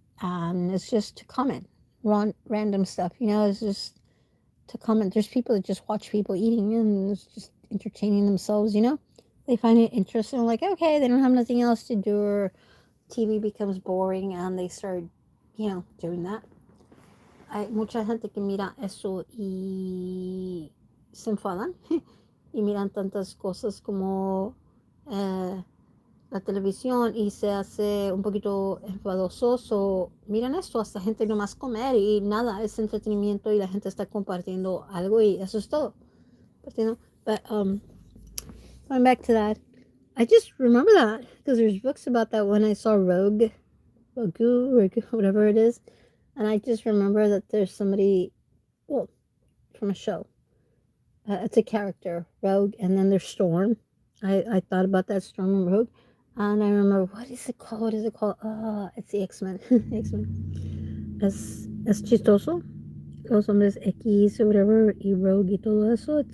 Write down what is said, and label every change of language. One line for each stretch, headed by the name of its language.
English: And it's just to comment, random stuff. You know, it's just to comment. There's people that just watch people eating and it's just entertaining themselves. You know, they find it interesting. Like, okay, they don't have nothing else to do, or TV becomes boring, and they start, you know, doing that.
Spanish: Hay mucha gente que mira eso y se enfadan y miran tantas cosas como eh, la televisión y se hace un poquito enfadoso.
English: So,
Spanish: miran esto, hasta gente nomás comer y nada, es entretenimiento y la gente está compartiendo algo y eso es todo.
English: But, you know, going back to that, I just remember that because there's books about that when I saw Rogue, whatever it is. And I just remember that there's somebody, well, from a show. It's a character, Rogue, and then there's Storm. I thought about that Storm and Rogue, and I remember what is it called? What is it called? It's the X Men. X Men.
Spanish: Es chistoso. Los hombres X
English: or whatever,
Spanish: y Rogue y todo eso.